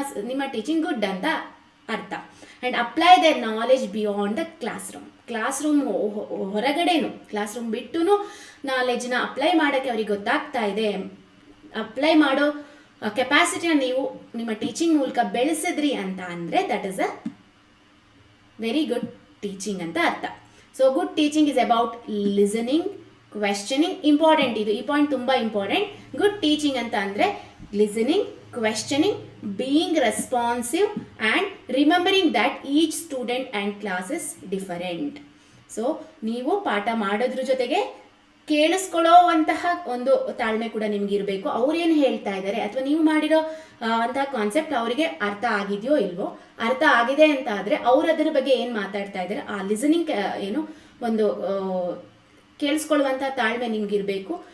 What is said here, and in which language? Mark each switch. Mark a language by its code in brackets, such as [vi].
[kn] ನಿಮ್ಮ teaching good ಅಂತ ಅರ್ಥ. [en] and apply their knowledge beyond the classroom [kn] ಹೊರಗಡೆನು, class room ಬಿಟ್ಟು ನಾಲೆಜ್ನ ಅಪ್ಲೈ ಮಾಡೋಕ್ಕೆ ಅವ್ರಿಗೆ ಗೊತ್ತಾಗ್ತಾ ಇದೆ, ಅಪ್ಲೈ ಮಾಡೋ ಕೆಪಾಸಿಟಿನ ನೀವು ನಿಮ್ಮ ಟೀಚಿಂಗ್ ಮೂಲಕ ಬೆಳೆಸಿದ್ರಿ ಅಂತ ಅಂದರೆ [en] that is a very good teaching [kn] ಅಂತ ಅರ್ಥ. [en] So good teaching is about listening, questioning. [kn] Important ಇದು, ಈ ಪಾಯಿಂಟ್ ತುಂಬ ಇಂಪಾರ್ಟೆಂಟ್. [en] good teaching [kn] ಅಂತ ಅಂದರೆ [en] Listening, questioning, being responsive and remembering that each student and class is different. [kn] So ನೀವು ಪಾಠ ಮಾಡೋದ್ರ ಜೊತೆಗೆ ಕೇಳಿಸ್ಕೊಳ್ಳೋವಂತಹ ಒಂದು ತಾಳ್ಮೆ ಕೂಡ ನಿಮ್ಗೆ ಇರಬೇಕು. ಅವ್ರೇನು ಹೇಳ್ತಾ ಇದ್ದಾರೆ ಅಥವಾ ನೀವು ಮಾಡಿರೋ ಅಂತಹ ಕಾನ್ಸೆಪ್ಟ್ ಅವರಿಗೆ ಅರ್ಥ ಆಗಿದೆಯೋ ಇಲ್ವೋ, ಅರ್ಥ ಆಗಿದೆ ಅಂತ ಆದರೆ ಅವ್ರು ಅದರ ಬಗ್ಗೆ ಏನು ಮಾತಾಡ್ತಾ ಇದ್ದಾರೆ, ಆ ಲಿಸನಿಂಗ್ ಏನು ಒಂದು ಕೇಳಿಸ್ಕೊಳ್ಳುವಂಥ ತಾಳ್ಮೆ ನಿಮ್ಗಿರಬೇಕು.